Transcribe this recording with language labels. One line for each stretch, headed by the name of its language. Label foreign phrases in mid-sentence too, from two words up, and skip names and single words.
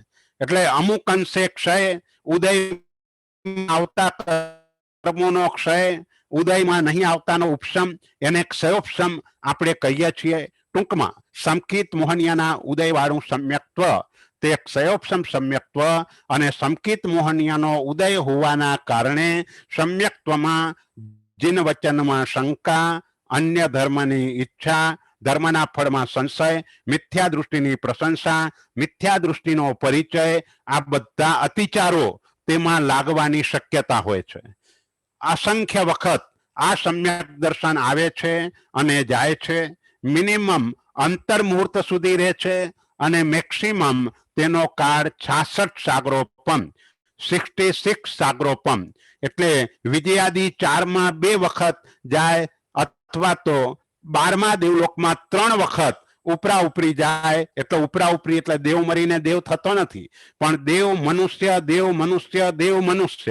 Gujarati: એટલે અમુક અંશે ક્ષય, ઉદય આવતા કર્મોનો ક્ષય, ઉદયમાં નહીં આવતાનો ઉપસમ, એને ક્ષયોપસમ આપણે કહીએ છીએ. ટૂંકમાં સંકિત મોહનીયના ઉદય વાળું સમ્યક્ત્વ તે ક્ષયોપસમ સમ્યક્ત્વ, અને સંકિત મોહનીયનો ઉદય હોવાના કારણે સમ્યક્ત્વમાં જીન વચનમાં શંકા અન્ય ધર્મની ઇચ્છા, ધર્મના ફળમાં સંશય, મિથ્યા દૃષ્ટિની પ્રશંસા, મિથ્યા દૃષ્ટિનો પરિચય, આ બધા અતિચારો તેમાં લાગવાની શક્યતા હોય છે। અસંખ્ય વખત આ સમ્યક દર્શન આવે છે અને જાય છે। મિનિમમ અંતર્મુહૂર્ત સુધી રહે છે અને મૈક્સિમમ તેનો કાળ 66 સાગરોપમ 66 સાગરોપમ એટલે વિજયાદી 4 માં 2 વખત જાય અથવા તો 12મા દેવલોકમાં 3 વખત ઉપરા ઉપરી જાય। એટલે ઉપરા ઉપરી એટલે દેવ મરીને દેવ થતો નથી, પણ દેવ મનુષ્ય, દેવ મનુષ્ય, દેવ મનુષ્ય।